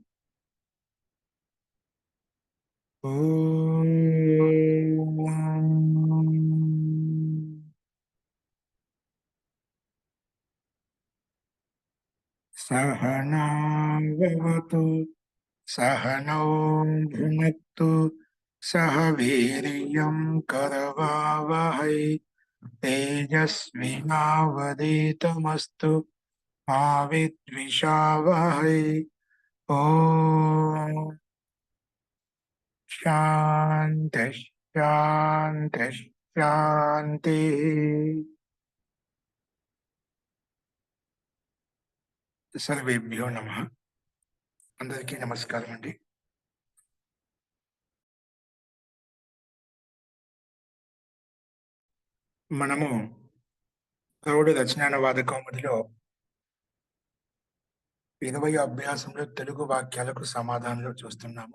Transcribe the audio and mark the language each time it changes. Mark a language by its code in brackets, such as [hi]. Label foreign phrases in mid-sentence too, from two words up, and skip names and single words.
[sa] ॐ सहनाववतु सहनौ भुनक्तु सह वीर्यं करवावहै तेजस्विनावधीतमस्तु मा विद्विषावहै। ॐ शान्ति शान्ति शान्तिः। सर्वेभ्यो नमः. [te] అందరికీ నమస్కారం అండి. మనము ప్రౌఢ రచనానువాద కౌముదిలో 20వ అభ్యాసంలో తెలుగు వాక్యాలకు సమాధానాలు చూస్తున్నాము.